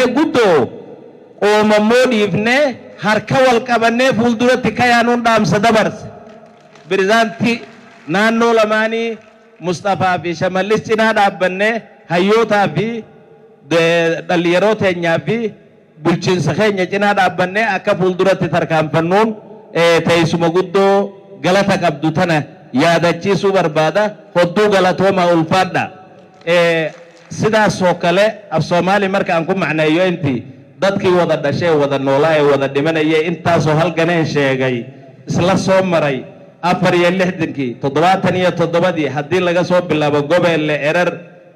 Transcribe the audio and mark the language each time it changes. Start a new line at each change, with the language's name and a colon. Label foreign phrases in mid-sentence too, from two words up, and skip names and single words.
Oromo: guddoo qoomammoo dhiifnee harka wal qabannee fuulduratti kayaanuun dhaamsa dabarse birizaantii naannoo lamaanii Mustafaa fi Shamalis cinaa dhaabbannee hayyootaa fi dhalinyaroo teenyaa fi bulchiinsa keenya cinaa dhaabbannee akka fuulduratti tarkaanfannuun teessuma guddoo galata qabdu tana yaadachiisuu barbaada hodduu galatooma ulfaadha
Somali: sidaasoo kale af Soomaali markaan ku macneeyo intii dadkii wada dhashay wada noolaa ee wada dhimanayay intaasoo halganeen sheegay isla soo maray 4 iyo 60kii 77 haddii laga soo bilaabo gobeelle erar